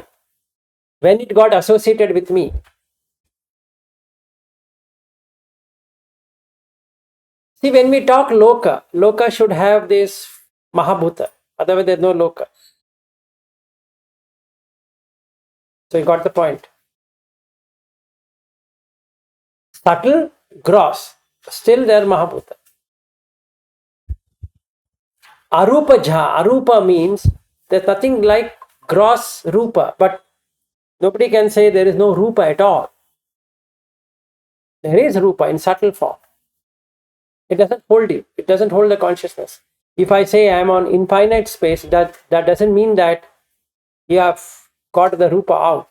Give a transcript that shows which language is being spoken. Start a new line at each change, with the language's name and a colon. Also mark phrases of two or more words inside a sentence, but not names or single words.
English: When it got associated with me. See, when we talk loka, loka should have this Mahabhuta. Otherwise, there's no loka. So you got the point. Subtle, gross, still there Mahabhuta.
Pali: Arupa jha,
English: arupa means there's nothing like gross rupa, but nobody can say there is no rupa at all. There is rupa in subtle form. It doesn't hold you. It doesn't hold the consciousness. If I say I am on infinite space, that doesn't mean that you have got the rupa out.